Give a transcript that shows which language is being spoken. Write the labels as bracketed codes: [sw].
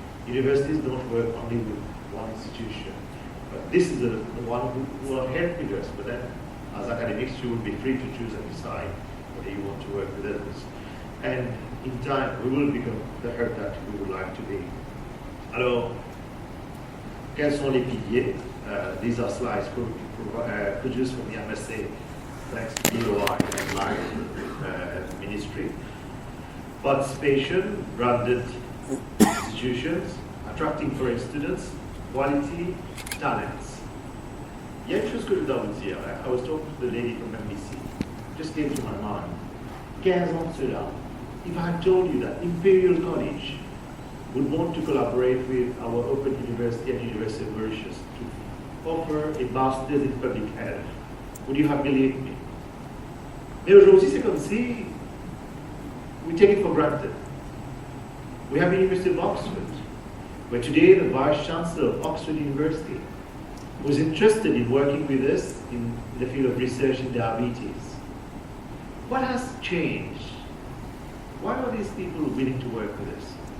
[en] Universities don't work only with one institution, but this is the one who are helped with us. But then, as academics, you will be free to choose and decide whether you want to work with others. And in time, we will become the hub that we would like to be. [fr] Alors, quels sont les piliers? [en] These are slides produced from the MSA, thanks to DOI and LIFE ministry. Participation, branded institutions, attracting foreign students, quality, talents. [fr] Il y a une chose que je dois vous dire. [en] I was talking to the lady from MBC. Just came to my mind. 15 ans de cela, if I had told you that Imperial College would want to collaborate with our Open University and University of Mauritius to offer a master's in public health, would you have believed me? [fr] Mais aujourd'hui, c'est comme si [en] we take it for granted. We have the University of Oxford, where today the Vice Chancellor of Oxford University was interested in working with us in the field of research in diabetes. What has changed? Why are these people willing to work with us?